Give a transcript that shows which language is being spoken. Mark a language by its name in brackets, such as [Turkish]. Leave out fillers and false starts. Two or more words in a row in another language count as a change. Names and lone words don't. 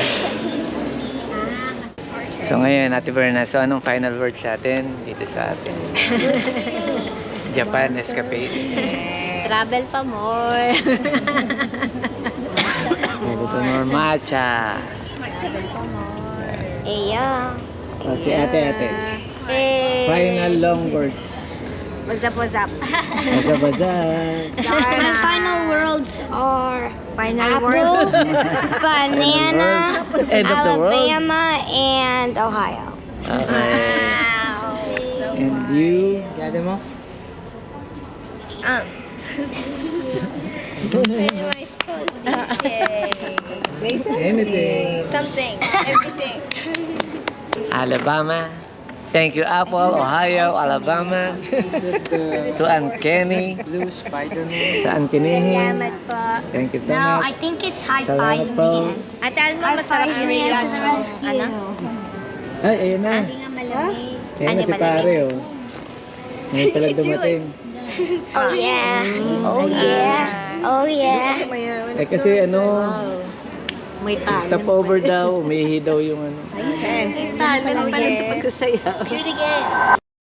[Filipino] So ngayon, Ate Berna, so anong final word sa atin dito sa atin? Japan Escapade. Travel pa more. Ito pa more matcha. Eya. O, si ate. [English] Final long words. What's up, what's up? Baza. My final words are apple, banana, End of the world. Alabama, and Ohio. Okay. And you? [Filipino] Gade mo? [English] What am I supposed to say? Anything. Something. Everything. Alabama. Thank you, Apple, Ohio, Alabama. To Aunt Kenny. Blue Spider-Man. [Filipino] Sa Aunt Kenny. Salamat po. [English] Thank you so No, much. I think it's high [Filipino] Salamat [English] five [Filipino] po. [English] man. [Filipino] At alam mo, masarap yung rigat mo. Ano? Ay, ayun na. Hindi nga malamig. Ayun na si pare, oh. Ngayon pala dumating. [English] Oh yeah. Oh yeah. Oh yeah. [Filipino] Eh kasi ano, May talent. [English] stop over [Filipino] daw, umihi daw yung ano. Talent pala sa pagkasaya. [English] Do it again.